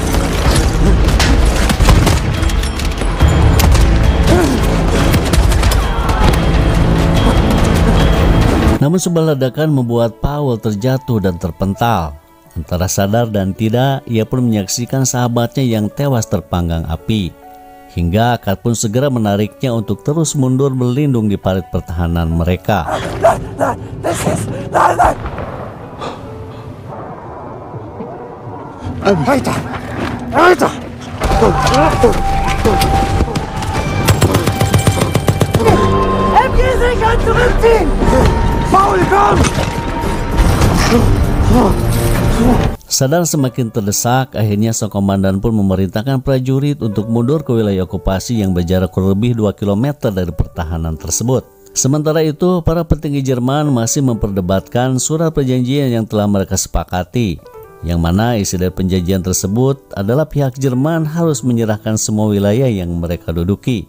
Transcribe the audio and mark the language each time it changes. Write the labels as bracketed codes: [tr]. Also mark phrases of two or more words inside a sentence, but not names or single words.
[id] Namun sebuah ledakan membuat Paul terjatuh dan terpental. Antara sadar dan tidak, ia pun menyaksikan sahabatnya yang tewas terpanggang api. Hingga Akad pun segera menariknya untuk terus mundur berlindung di parit pertahanan mereka. [de] Weiter! Weiter! MG sich kann zurückziehen! Paul, komm! [id] Sadar semakin terdesak, akhirnya sang komandan pun memerintahkan prajurit untuk mundur ke wilayah okupasi yang berjarak kurang lebih 2 km dari pertahanan tersebut. Sementara itu, para petinggi Jerman masih memperdebatkan surat perjanjian yang telah mereka sepakati, yang mana isi dari perjanjian tersebut adalah pihak Jerman harus menyerahkan semua wilayah yang mereka duduki.